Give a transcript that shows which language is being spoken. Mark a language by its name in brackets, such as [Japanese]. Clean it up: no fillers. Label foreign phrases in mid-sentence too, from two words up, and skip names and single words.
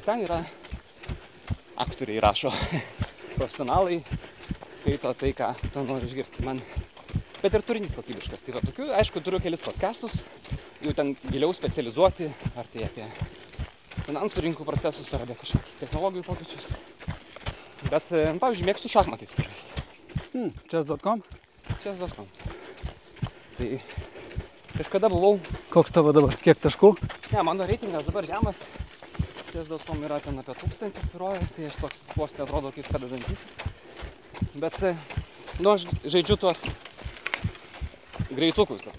[Lithuanian] Ten yra aktoriai rašo, profesionalai skaito tai, ką tu nori išgirsti. Bet ir turinys kokybiškas. Tai va, tokių, aišku, turiu kelis podcastus, jau ten giliau specializuoti, ar tai apie finansų rinkų procesus, ar apie kažkokį technologijų pokyčius. Bet, pavyzdžiui, mėgstu šachmatais pažaisti. Chess.com? Chess.com. Tai kažkada buvau... Koks tavo dabar? Kiek taškų? Ne, mano reitingas dabar žemas. Chess.com yra ten apie 1000 svyruoja, tai aš toks vos neatrodo kaip pradedantysis. Bet, aš žaidžiu tuos greitukus dabar.